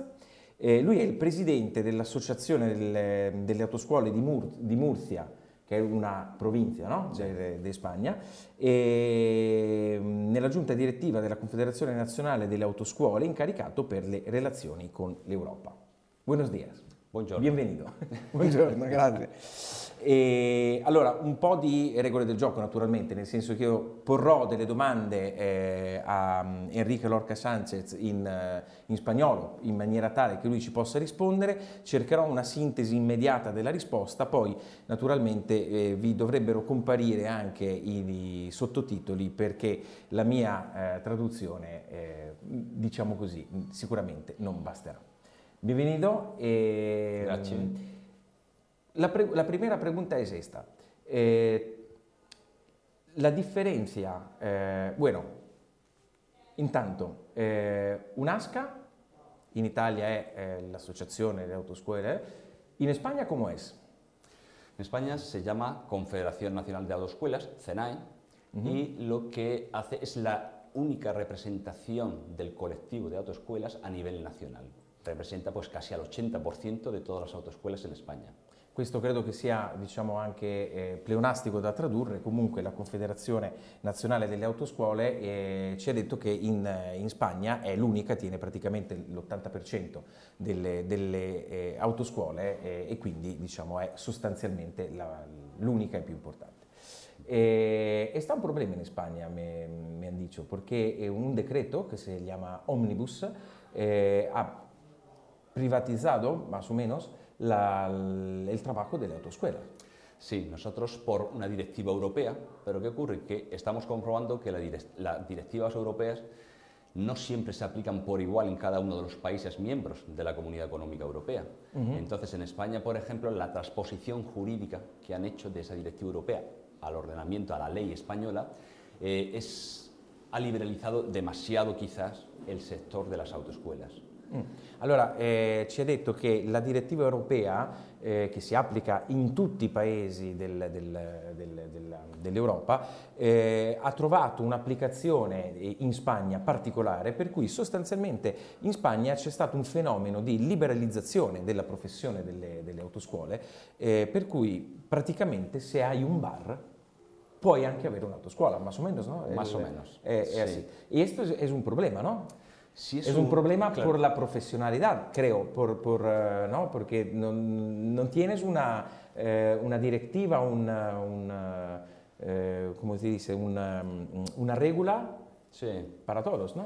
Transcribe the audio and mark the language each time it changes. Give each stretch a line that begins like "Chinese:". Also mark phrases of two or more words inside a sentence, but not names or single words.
Italian: Lui è il presidente dell'Associazione delle Autoscuole di Murcia, che è una provincia, no? di Spagna, e nella giunta direttiva della Confederazione Nazionale delle Autoscuole, incaricato per le relazioni con l'Europa.
Spanish: Buenos días.
Italian: Buongiorno.
Spanish: Bienvenido.
Italian: Buongiorno, grazie. E allora, un po' di regole del gioco naturalmente, nel senso che io porrò delle domande a Enrique Lorca Sánchez in spagnolo, in maniera tale che lui ci possa rispondere, cercherò una sintesi immediata della risposta, poi naturalmente vi dovrebbero comparire anche i sottotitoli perché la mia traduzione, diciamo così, sicuramente non basterà.
Spanish: Bienvenido.
Italian: Grazie.
Spanish: La primera pregunta es esta. La diferencia, bueno,
Italian: intanto, UNASCA, in Italia è l'Associazione delle Autoscuole, in España
Spanish: ¿cómo es? En España se llama Confederación Nacional de Autoescuelas, CENAE, y lo que hace es la única representación del colectivo de autoescuelas a nivel nacional. Representa pues casi al 80% de todas las autoescuelas en España.
Italian: Questo credo che sia, diciamo, anche pleonastico da tradurre. Comunque la Confederazione Nazionale delle Autoscuole ci ha detto che in Spagna è l'unica, tiene praticamente l'80% delle autoscuole e quindi, diciamo, è sostanzialmente l'unica e più importante.
Spanish: Está un problema en España, me han dicho, porque un decreto que se llama Omnibus ha privatizado, más o menos, el trabajo de la autoescuela. Sí, nosotros por una directiva europea, pero ¿qué ocurre? Que estamos comprobando que las directivas europeas no siempre se aplican por igual en cada uno de los países miembros de la Comunidad Económica Europea. Entonces, en España, por ejemplo, la transposición jurídica que han hecho de esa directiva europea al ordenamiento, a la ley española, ha liberalizado demasiado quizás el sector de las autoescuelas.
Italian: Allora, ci ha detto che la direttiva europea che si applica in tutti i paesi dell'Europa ha trovato un'applicazione in Spagna particolare, per cui sostanzialmente in Spagna c'è stato un fenomeno di liberalizzazione della professione delle autoscuole, per cui praticamente se hai un bar puoi anche avere un'autoscuola,
Spanish: más o menos, ¿no? Más o menos. Sí. Así. Y esto es un problema, ¿no? Sí, es un problema claro, por la profesionalidad, creo, ¿no? Porque no tienes una directiva, ¿cómo se dice? Una regla para todos, ¿no?